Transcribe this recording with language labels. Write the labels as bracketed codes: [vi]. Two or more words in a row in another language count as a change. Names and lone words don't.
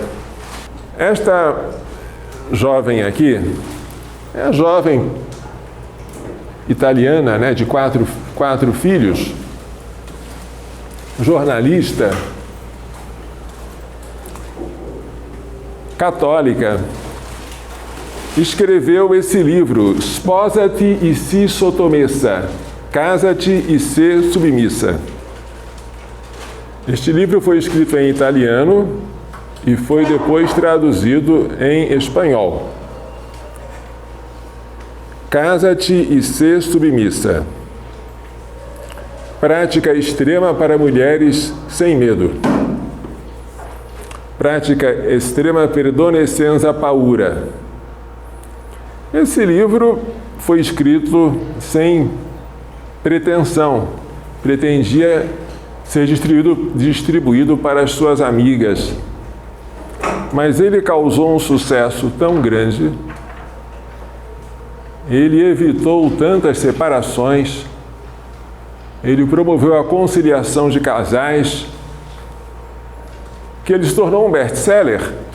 [pt] Esta jovem aqui é a jovem italiana, né, de quatro filhos, jornalista, católica, escreveu esse livro, [it] Sposati e si sottomessa, [pt] Casa-te e sê submissa. Este livro foi escrito em italiano e foi depois traduzido em espanhol. Casa-te e sê submissa. Prática extrema para mulheres sem medo. Prática extrema [it] perdone senza paura. [pt] Esse livro foi escrito sem pretensão, pretendia ser distribuído para as suas amigas. Mas ele causou um sucesso tão grande, ele evitou tantas separações, ele promoveu a conciliação de casais, que ele se tornou um best-seller.